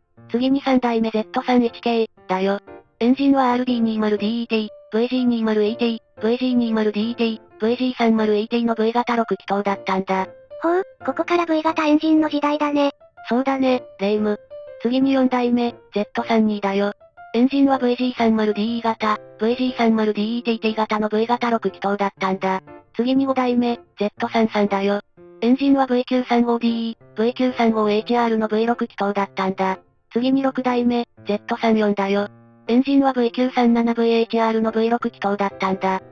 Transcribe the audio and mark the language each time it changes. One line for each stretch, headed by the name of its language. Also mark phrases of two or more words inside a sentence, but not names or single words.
Japanese: 次に3代目 Z31 系、だよ。エンジンは RB20DET、VG20ET、VG20DET、VG30ET の V 型6気筒だったんだ。ほう、ここから V 型エンジンの時代だね。そうだね、レイム。次に4代目、Z32 だよ。エンジンは VG30DE 型、VG30DET 型の V 型6気筒だったんだ。次に5代目、Z33 だよ。エンジンは V935DE、V935HR の V6 気筒だったんだ。次に6代目、Z34 だよ。エンジンは V937VHR の V6 気筒だったんだ。